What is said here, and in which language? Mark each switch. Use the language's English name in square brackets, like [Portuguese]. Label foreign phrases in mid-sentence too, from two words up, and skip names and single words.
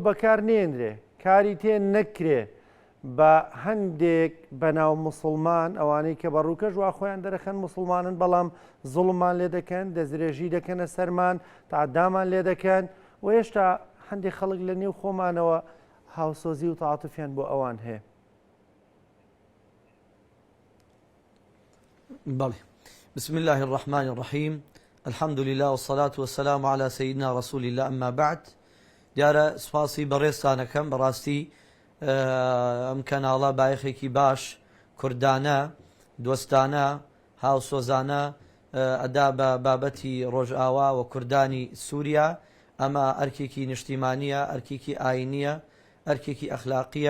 [Central Kurdish] بەکار نێنرێ، کاری تێ نەکرێ بە هەندێک بەناو مسڵمان ئەوانەی کە بەڕووکەژ وا خۆیان دەرەخەن مسڵمانن بەڵام زوڵممان لێ دەکەن، دەستدرێژی دەکەنە سەرمان، تعدامان لێ دەکەن و هێشتا هەندێک خەڵک لە نێو خۆمانەوە هاوسۆزی و تەعاتوفیان بۆ ئەوان هەیە. بله. [Arabic] بسم الله الرحمن الرحيم. الحمد لله والصلاة والسلام على سيدنا رسول الله. أما بعد، [Central Kurdish] دیارە سپاسی بەڕێستانەکەم بەڕاستی ئەم کەناڵە بایەخێکی باش کوردانە دۆستانە هاوسۆزانە ئەدا بە بابەتی ڕۆژئاوا و کوردانی سووریا. ئەمە ئەرکێکی نیشتیمانیە، ئەرکێکی ئاینیە، ئەرکێکی ئەخلاقیە.